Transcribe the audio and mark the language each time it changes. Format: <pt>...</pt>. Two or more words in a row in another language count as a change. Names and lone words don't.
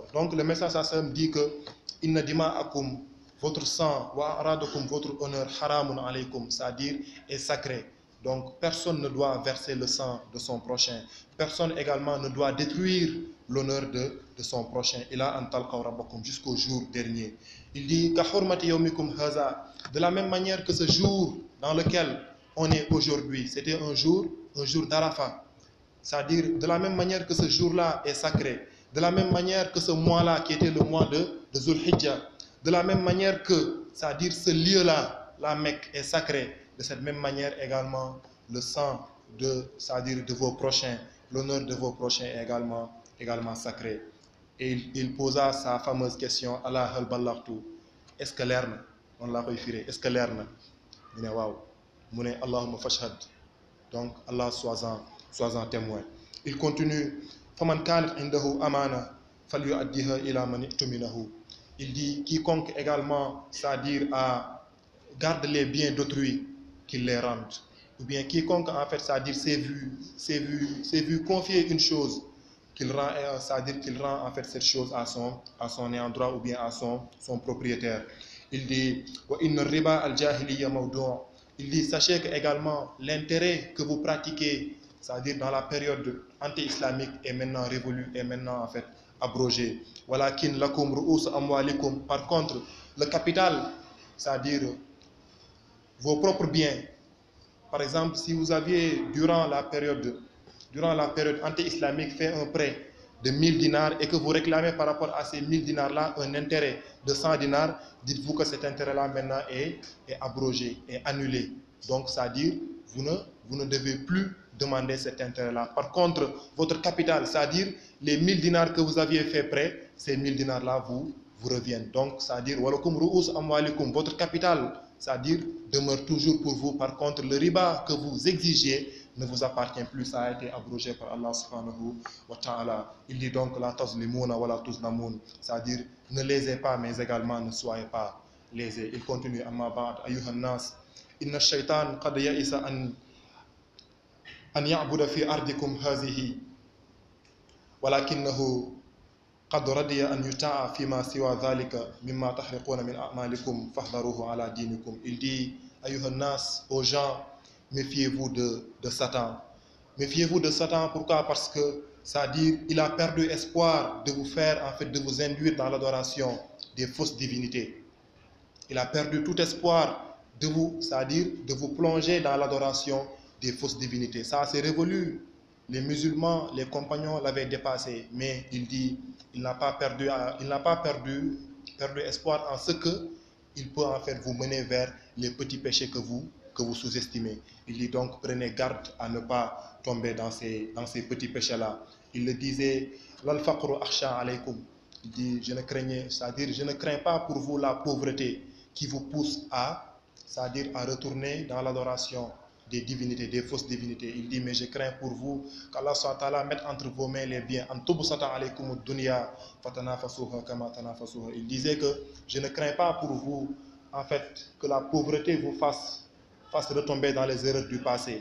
<fr>Donc le message ça me dit que</fr> <ar>إن دماءكم,</ar> <fr>votre sang,</fr> <ar>وأعراضكم,</ar> <fr>votre honneur,</fr> <ar>حرام عليكم,</ar> <fr>c'est-à-dire est sacré. Donc personne ne doit verser le sang de son prochain. Personne également ne doit détruire l'honneur de son prochain.</fr> <ar>إلى أن تلقوا ربكم,</ar> <fr>jusqu'au jour dernier. Il dit</fr> <ar>كحرمة يومكم هذا,</ar> <fr>de la même manière que ce jour dans lequel on est aujourd'hui, c'était un jour d'Arafat. C'est-à-dire de la même manière que ce jour-là est sacré, de la même manière que ce mois-là qui était le mois de Zulhijjah, de la même manière que, c'est-à-dire ce lieu-là, la Mecque est sacré, de cette même manière également le sang c'est-à-dire de vos prochains, l'honneur de vos prochains est également sacré. Et il posa sa fameuse question,</fr> <ar>الله هل بلغت,</ar> <fr>est-ce que l'air on l'a référé, est-ce que l'air mu ne waaw mu ne</fr> <ar>اللهم فاشهد,</ar> <fr>donc Allah sois-en témoin. Il continue,</fr> <ar>فمن كانت عنده أمانة فليؤدها إلى من ائتمنه.</ar> <fr>Il dit quiconque également, c'est-à-dire garde les biens d'autrui, qu'il les rende. Ou bien quiconque en fait, c'est-à-dire s'est vu confier une chose, qu'il rend, c'est-à-dire qu'il rend en fait cette chose à son endroit ou bien à son propriétaire. Il dit</fr> <ar>وإن ربا الجاهلية موضوع'.</ar> <fr>Il dit sachez que également l'intérêt que vous pratiquez, c'est-à-dire dans la période anti-islamique est maintenant révolu, est maintenant en fait abrogé.</fr> <ar>ولكن لكم رؤوس أموالكم.</ar> <fr>Par contre, le capital, c'est-à-dire vos propres biens. Par exemple, si vous aviez, durant la période anti-islamique, fait un prêt de 1000 dinars et que vous réclamez par rapport à ces 1000 dinars-là un intérêt de 100 dinars, dites-vous que cet intérêt-là maintenant est abrogé, est annulé. Donc, c'est-à-dire, vous ne devez plus demander cet intérêt-là. Par contre, votre capital, c'est-à-dire les 1000 dinars que vous aviez fait prêt, ces 1000 dinars-là vous reviennent. Donc, c'est-à-dire,</fr> <ar>ولكم رؤوس أموالكم,</ar> <fr>votre capital, c'est-à-dire, demeure toujours pour vous. Par contre, le riba que vous exigez ne vous appartient plus. Ça a été abrogé par</fr> <ar>الله سبحانه وتعالى.</ar> <fr>Il dit donc,</fr> <ar>لا تظلمون ولا تظلمون.</ar> <fr>C'est-à-dire, ne lésez pas, mais également ne soyez pas lésés. Il continue,</fr> <ar>أما بعد أيها الناس إن الشيطان قد يئس أن يعبد في أرضكم هذه ولكنه قد رضي أن يطاع فيما سوى ذلك مما تحرقون من أعمالكم فاحذروه على دينكم.</ar> <fr>Il dit,</fr> <ar>أيها الناس,</ar> <fr>aux gens, méfiez-vous de Satan. Méfiez-vous de Satan, pourquoi? Parce que, c'est-à-dire, il a perdu espoir de vous faire, en fait, de vous induire dans l'adoration des fausses divinités. Il a perdu tout espoir de vous, c'est-à-dire, de vous plonger dans l'adoration des fausses divinités. Ça, c'est révolu. Les musulmans, les compagnons l'avaient dépassé, mais il dit, il n'a pas perdu espoir en ce que il peut en fait vous mener vers les petits péchés que vous sous-estimez. Il dit donc, prenez garde à ne pas tomber dans ces petits péchés-là. Il le disait,</fr> <ar>لا الفقر أخشى عليكم.</ar> <fr>Il dit, c'est-à-dire, je ne crains pas pour vous la pauvreté qui vous pousse c'est-à-dire à retourner dans l'adoration des divinités, des fausses divinités. Il dit, mais je crains pour vous qu'Allah SWT mette entre vos mains les biens. Il disait que je ne crains pas pour vous, en fait, que la pauvreté vous fasse retomber dans les erreurs du passé.</fr>